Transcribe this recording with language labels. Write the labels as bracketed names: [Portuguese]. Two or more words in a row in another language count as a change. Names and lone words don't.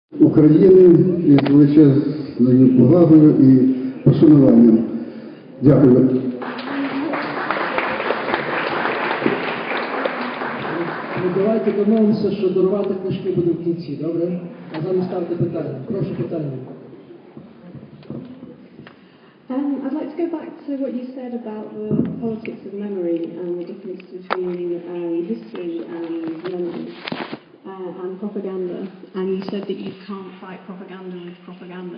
[Ukrainian] України із величезною повагою і пошануванням. Дякую. Давайте домовимося, що дарувати книжки буде в кінці, добре? А зараз ставте питання. Прошу питання. [English] I'd like to go back to what you said about the politics of memory and the difference between history and memory and propaganda. And you said that you can't fight propaganda with propaganda.